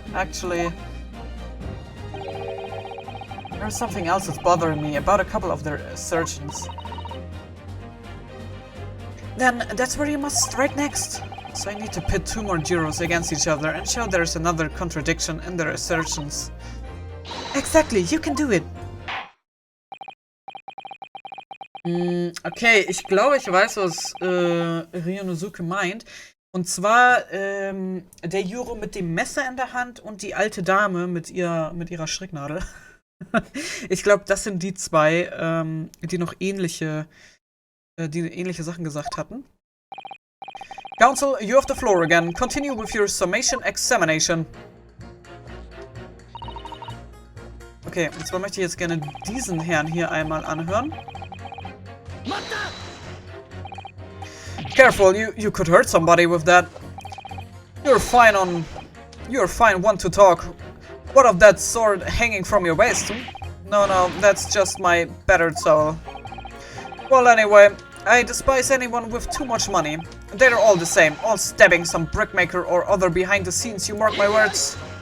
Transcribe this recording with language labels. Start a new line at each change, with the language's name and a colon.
English: Actually, there's something else that's bothering me about a couple of their assertions. Then that's where you must strike next. So I need to pit 2 more jurors against each other and show there's another contradiction in their assertions. Exactly, you can do it.
German: Okay, ich glaube, ich weiß, was Ryunosuke meint. Und zwar der Juro mit dem Messer in der Hand und die alte Dame mit ihrer Stricknadel. Ich glaube, das sind die 2, die noch ähnliche Sachen gesagt hatten.
English: Counsel, you have the floor again. Continue with your summation examination.
German: Okay, und zwar möchte ich jetzt gerne diesen Herrn hier einmal anhören.
English: Careful, you could hurt somebody with that. You're fine one to talk. What of that sword hanging from your waist? No, that's just my battered soul. Well, anyway, I despise anyone with too much money. They're all the same, all stabbing some brickmaker or other behind the scenes, you mark my words.